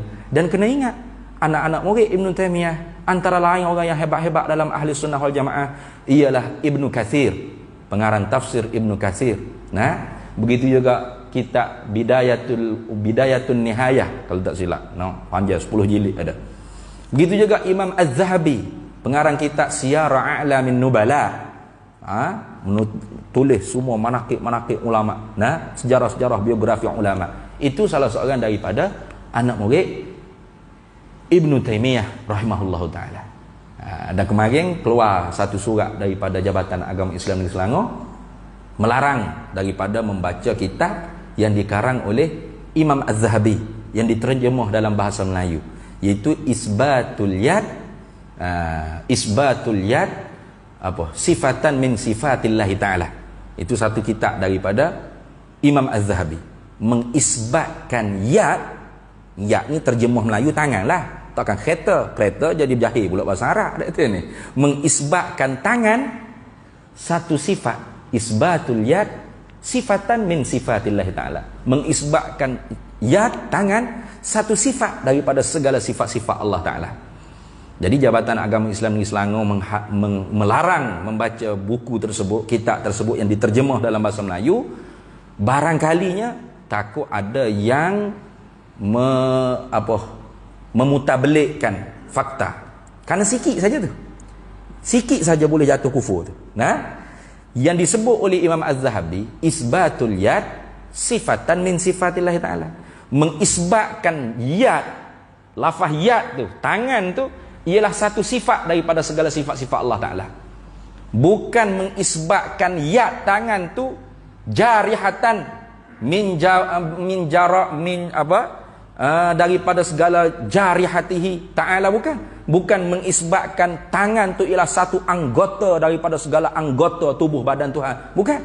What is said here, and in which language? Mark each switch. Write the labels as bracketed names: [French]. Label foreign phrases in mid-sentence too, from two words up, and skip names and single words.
[Malay] Dan kena ingat, anak-anak murid Ibn Taymiyah antara lain orang yang hebat-hebat dalam ahli [Arabic] السنة والجماعة [Malay] ialah Ibn Katsir, pengarang tafsir Ibn Katsir. Nah, begitu juga kitab Bidayatun Nihayah kalau tak silap. Panjang 10 jilid ada. Begitu juga Imam Az-Zahabi, pengarang kitab Siyar A'lamin Nubala. Tulis semua manaqib ulama. Nah, sejarah-sejarah biografi ulama. Itu salah seorang daripada anak murid Ibn Taymiyah [Arabic] رحمه الله تعالى. [Malay] Dan kemarin keluar satu surat daripada Jabatan Agama Islam Negeri Selangor melarang daripada membaca kitab yang dikarang oleh Imam Az-Zahabi yang diterjemah dalam bahasa Melayu, iaitu Isbatul Yad Sifatan min sifatillahi ta'ala. Itu satu kitab daripada Imam Az-Zahabi, mengisbatkan yad ni terjemah Melayu tangan lah. Takkan kereta jadi berjahit pula bahasa Arab. Ni mengisbatkan tangan satu sifat, isbatul yad sifatan min sifatillahi ta'ala, mengisbatkan yad tangan satu sifat daripada segala sifat-sifat Allah Ta'ala. Jadi Jabatan Agama Islam Negeri Selangor melarang membaca buku tersebut, kitab tersebut yang diterjemah dalam bahasa Melayu. Barangkalinya takut ada yang memutabelikkan fakta. Karena sikit saja tu. Sikit saja boleh jatuh kufur tu. Nah, yang disebut oleh Imam Az-Zahabi isbatul yad sifatan min sifatillahi ta'ala, mengisbatkan yad, lafaz yad tu, tangan tu ialah satu sifat daripada segala sifat-sifat Allah Ta'ala. Bukan mengisbatkan yad tangan tu jarihatan daripada segala [Arabic] جارحاته تعالى, [Malay] bukan mengisbatkan tangan tu ialah satu anggota daripada segala anggota tubuh badan Tuhan, bukan.